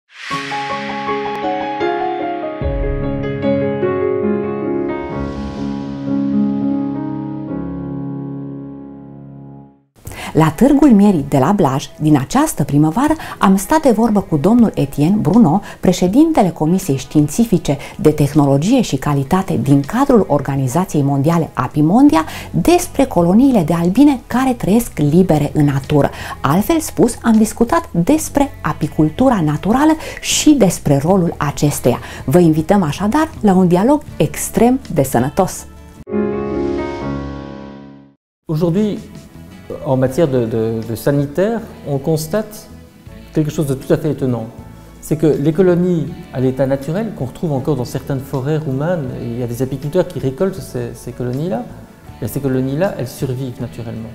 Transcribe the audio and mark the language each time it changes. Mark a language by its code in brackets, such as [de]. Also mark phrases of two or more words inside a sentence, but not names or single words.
[ro] La Târgul Mierii de la Blaj, din această primăvară, am stat de vorbă cu domnul Etienne Bruno, președintele Comisiei Științifice de Tehnologie și Calitate din cadrul Organizației Mondiale Apimondia, despre coloniile de albine care trăiesc libere în natură. Altfel spus, am discutat despre apicultura naturală și despre rolul acesteia. Vă invităm așadar la un dialog extrem de sănătos. [fr] Aujourd'hui, en matière de sanitaire, on constate quelque chose de tout à fait étonnant. C'est que les colonies à l'état naturel, qu'on retrouve encore dans certaines forêts roumaines, et il y a des apiculteurs qui récoltent ces colonies-là, et ces colonies-là, elles survivent naturellement.